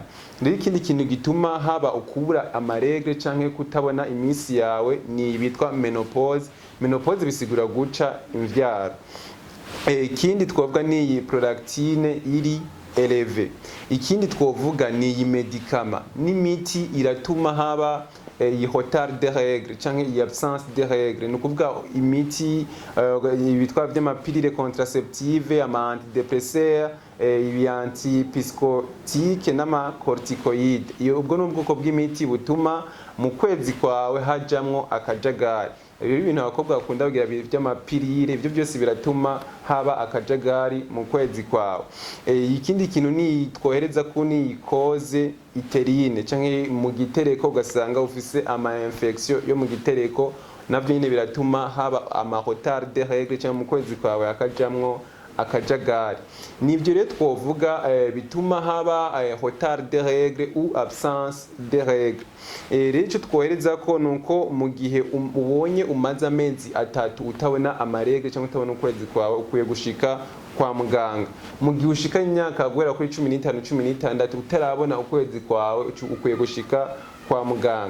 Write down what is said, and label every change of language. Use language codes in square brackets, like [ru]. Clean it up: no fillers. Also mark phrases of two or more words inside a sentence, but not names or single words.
[rn] Rero ikindi kintu gituma haba ukubura amaregre canke kutabona iminsi yawe ni bitwa menopause. Menopause bisigura guca imvyaro. Ikindi twavuga ni prolactine iri eleve. Ikindi twovuga ni medicament n'imiti iratuma haba iyi [fr] retard de règle [rn] cyangwa iyi [fr] absence de règle, [rn] ni ukuvuga imiti ibitwa by'amapilire contraceptive, ama antidépresseurs, ibi antipsychotique n'amacorticoïde. Iyo ubwo ni ubwoko bw'imiti butuma mu kwezi kwawe hajamwo akajagari. Ibyo bintu abakobwa bakunda kugira by'amapilire, ibyo byose biratuma haba akajagari mu kwezi kwawe. Ikindi kintu ni twohereza ko ni cause iterine cyangwa mu gitereko ugasanga ufise ama infection yo mu gitereko, navyo nyine biratuma haba ama [fr] retard de règle [rn] cyangwa mu kwezi kwawe hakajamwo akajagari. Nivyo rero twovuga bituma haba [fr] retard de règle ou absence de règle. [rn] Rero icyo twohereza ko nuko mu gihe ubonye umaze amezi 3 utabona amarègle cyangwa utabona ukwezi kwawe, ukwiye gushika kwa muganga. Mu gihe ushika imyaka guhera kuri 15 16 utarabona ukwezi kwawe, ukwiye gushika kwa muganga.